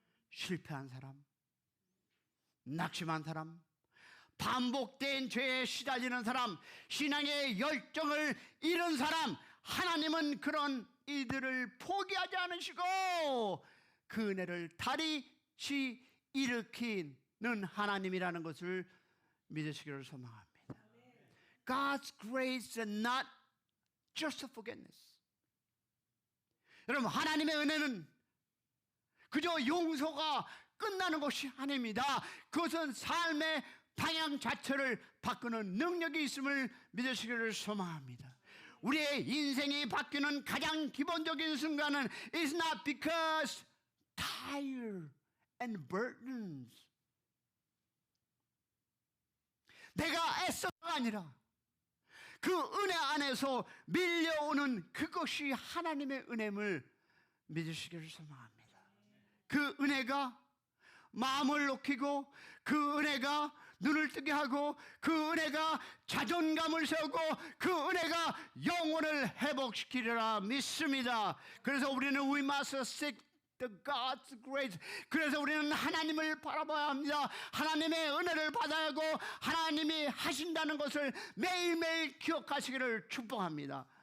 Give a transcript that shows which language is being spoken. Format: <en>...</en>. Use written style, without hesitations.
<ko>실패한 사람, 낙심한 사람, 반복된 죄에 시달리는 사람, 신앙의 열정을 잃은 사람, 하나님은 그런 이들을 포기하지 않으시고 그 은혜를 다시 일으키는 하나님이라는 것을 믿으시기를 소망합니다.</ko> <en>God's grace is not just forgiveness.</en> <ko>여러분, 하나님의 은혜는 그저 용서가 끝나는 것이 아닙니다. 그것은 삶의 방향 자체를 바꾸는 능력이 있음을 믿으시기를 소망합니다. 우리의 인생이 바뀌는 가장 기본적인 순간은</ko> <en>is not because tired and burdens.</en> <ko>내가 애써가 아니라 그 은혜 안에서 밀려오는 그것이 하나님의 은혜임을 믿으시기를 소망합니다. 그 은혜가 마음을 녹이고 그 은혜가 눈을 뜨게 하고 그 은혜가 자존감을 세우고 그 은혜가 영혼을 회복시키리라 믿습니다. 그래서 우리는</ko> <en>we must seek the God's grace.</en> <ko>그래서 우리는 하나님을 바라봐야 합니다. 하나님의 은혜를 받아야 하고 하나님이 하신다는 것을 매일매일 기억하시기를 축복합니다.</ko>